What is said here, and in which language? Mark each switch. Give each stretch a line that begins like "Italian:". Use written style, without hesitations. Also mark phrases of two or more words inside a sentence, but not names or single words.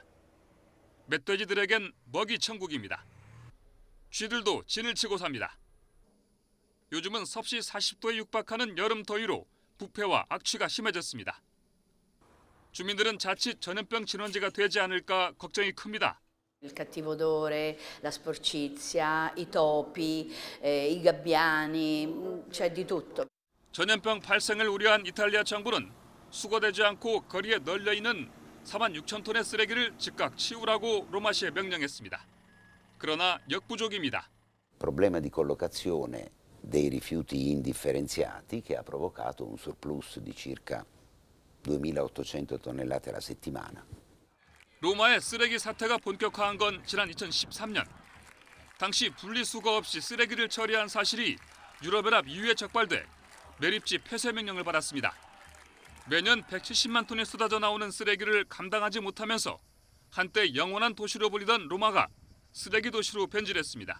Korean: 멧돼지들에겐 먹이 천국입니다. 쥐들도 진을 치고 삽니다. 요즘은 섭씨 40도에 육박하는 여름 더위로 부패와 악취가 심해졌습니다. 주민들은 자칫 전염병 진원지가 되지 않을까 걱정이 큽니다.
Italian: Il cattivo odore, la sporcizia, i topi, i gabbiani, c'è di tutto.
Korean: 전염병 발생을 우려한 이탈리아 정부는 수거되지 않고 거리에 널려 있는 46,000톤의 쓰레기를 즉각 치우라고 로마시에 명령했습니다. 그러나 역부족입니다.
Italian: Problema di collocazione dei rifiuti indifferenziati che ha provocato un surplus di circa 2.800 tonnellate alla settimana.
Korean: 로마의 쓰레기 사태가 본격화한 건 지난 2013년. 당시 분리수거 없이 쓰레기를 처리한 사실이 유럽연합 EU에 적발돼 매립지 폐쇄 명령을 받았습니다. 매년 170만 톤이 쏟아져 나오는 쓰레기를 감당하지 못하면서 한때 영원한 도시로 불리던 로마가 쓰레기 도시로 변질했습니다.